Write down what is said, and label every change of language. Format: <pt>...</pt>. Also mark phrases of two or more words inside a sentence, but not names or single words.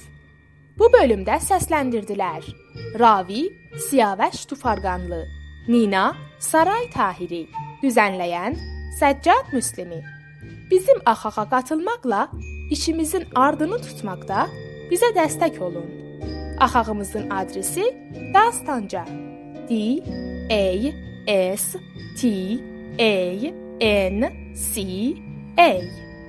<az>Bu bölümdə səsləndirdilər: Ravi Siyavəş Tufarqanlı, Nina Saray Tahiri, düzənləyən Səccad Müslimi. Bizim axağa qatılmaqla işimizin ardını tutmaqda bizə dəstək olun. Axağımızın adresi Dastanca. D-A-S-T-A-N-C-A</az>